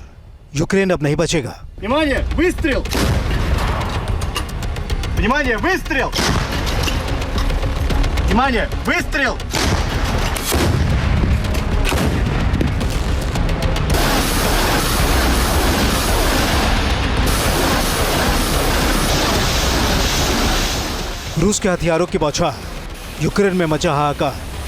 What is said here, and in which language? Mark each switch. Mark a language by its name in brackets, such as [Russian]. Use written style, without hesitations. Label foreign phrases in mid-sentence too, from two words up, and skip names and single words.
[Hindi] यूक्रेन अब नहीं बचेगा। [Russian] Внимание! Выстрел! Внимание! Выстрел! Внимание! Выстрел! [Hindi] रूस के हथियारों की बौछार, यूक्रेन में मचा हाहाकार।